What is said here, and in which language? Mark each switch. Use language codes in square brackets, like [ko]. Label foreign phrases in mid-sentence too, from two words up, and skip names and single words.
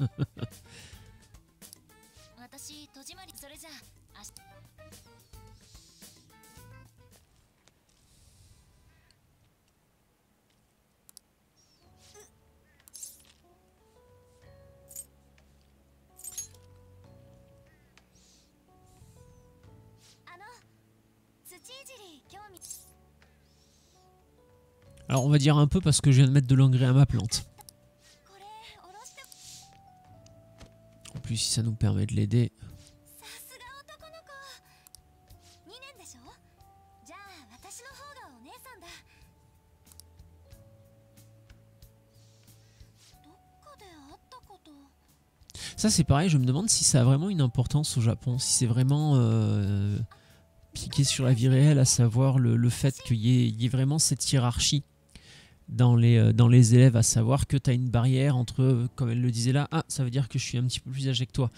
[fr] Alors on va dire un peu parce que je viens de mettre de l'engrais à ma plante. En plus si ça nous permet de l'aider. [ja] しょ。じゃあ私の方がお姉さんだ。どっかで会ったこと。 [fr] Ça c'est pareil, je me demande si ça a vraiment une importance au Japon, si c'est vraiment piqué sur la vie réelle, à savoir le fait qu'il y ait vraiment cette hiérarchie dans les élèves, à savoir que tu as une barrière entre, comme elle le disait là, ah ça veut dire que je suis un petit peu plus âgé que toi.